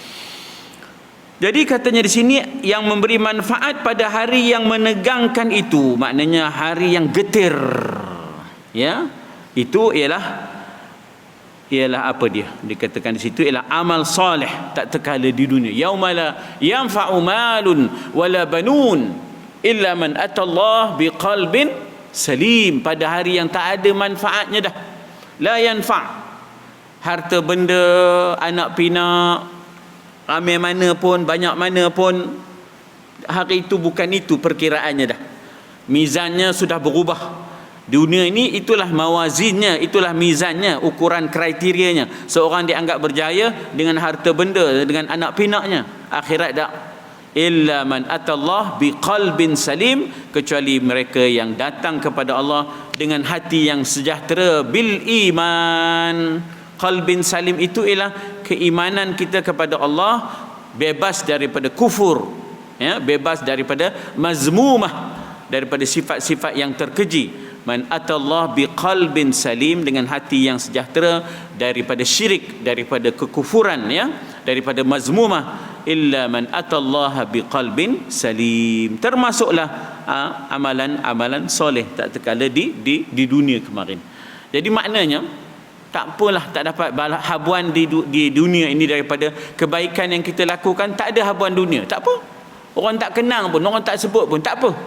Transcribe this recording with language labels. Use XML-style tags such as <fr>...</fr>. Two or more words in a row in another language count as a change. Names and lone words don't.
<ms>Jadi katanya di sini yang memberi manfaat pada hari yang menegangkan itu, maknanya hari yang getir, ya, itu ialah apa dia? Dikatakan di situ ialah amal soleh tak terkala di dunia.</ms> <ar>يوم لا ينفع مال ولا بنون إلا من أتى الله بقلب سليم.</ar> <ms>Pada hari yang tak ada manfaatnya dah.</ms> <ar>لا ينفع'.</ar> <ms>Harta benda, anak pinak, ramai mana pun, banyak mana pun, hari itu bukan itu perkiraannya dah. Mizannya sudah berubah. Dunia ini itulah mawazinnya, itulah mizannya, ukuran kriterianya. Seorang dianggap berjaya dengan harta benda, dengan anak pinaknya. Akhirat tak.</ms> <ar>إلا من أتى الله بقلب سليم,</ar> <ms>kecuali mereka yang datang kepada Allah dengan hati yang sejahtera,</ms> <ar>بالإيمان. قلب سليم</ar> <ms>itu ialah keimanan kita kepada Allah, bebas daripada kufur, ya, bebas daripada mazmumah, daripada sifat-sifat yang terkeji.</ms> <ar>من أتى الله بقلب سليم,</ar> <ms>dengan hati yang sejahtera daripada syirik, daripada kekufuran, ya, daripada mazmumah.</ms> <ar>إلا من أتى الله بقلب سليم.</ar> <ms>Termasuklah amalan-amalan soleh tak terkala di dunia kemarin. Jadi maknanya tak apalah, tak dapat habuan di dunia ini daripada kebaikan yang kita lakukan. Tak ada habuan dunia, tak apa. Orang tak kenang pun, orang tak sebut pun, tak apa.</ms>